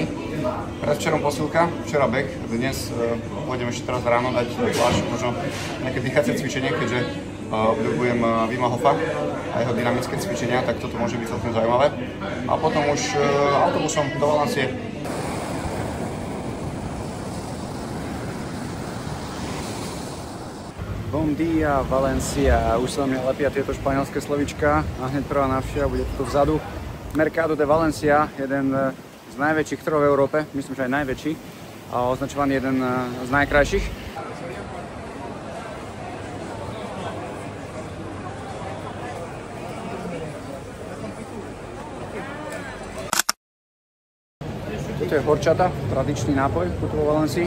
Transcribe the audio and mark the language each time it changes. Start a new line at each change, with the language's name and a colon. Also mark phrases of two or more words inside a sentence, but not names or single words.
Slovak: Predvčerom posilka, včera beh, dnes pôjdem ešte teraz ráno dať zvlášť možno nejaké dýchacie cvičenie, keďže obľúbujem Wima Hofa a jeho dynamické cvičenia, tak toto môže byť celkom zaujímavé. A potom už autobusom do Valencie.
Portuguese: Bom dia, Valencia.
Slovak: Už sa na mňa lepia tieto španielské slovíčka a hneď prvá návšteva bude tu vzadu. Mercado de Valencia, jeden z najväčších trhov v Európe, myslím, že aj najväčší a označovaný jeden z najkrajších. Toto je horčata, tradičný nápoj tu vo Valencii.